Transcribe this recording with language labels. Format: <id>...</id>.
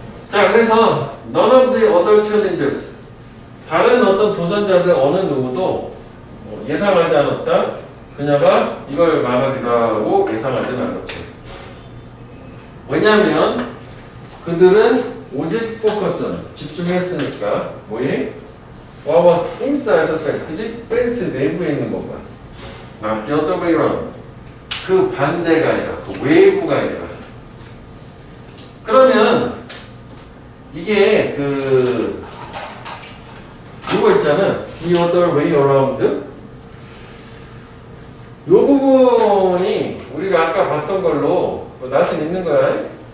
<ko>자, 그래서</ko> <en>none of the other challengers,</en> <ko>다른 어떤 도전자들 어느 누구도 예상하지 않았다. 그녀가 이걸 말하리라고 예상하지는 않았죠. 왜냐하면 그들은 오직 포커스는 집중했으니까 뭐에?</ko> <en>What was inside the fence,</en> <ko>그치? 펜스 내부에 있는 것만.</ko> <en>Not the other way around.</en> <ko>그 반대가 아니라, 그 외부가 아니라. 그러면 이게 이거 있잖아.</ko> <en>The other way around.</en> <ko>요 부분이 우리가 아까 봤던 걸로 나한테 있는 거야.</ko>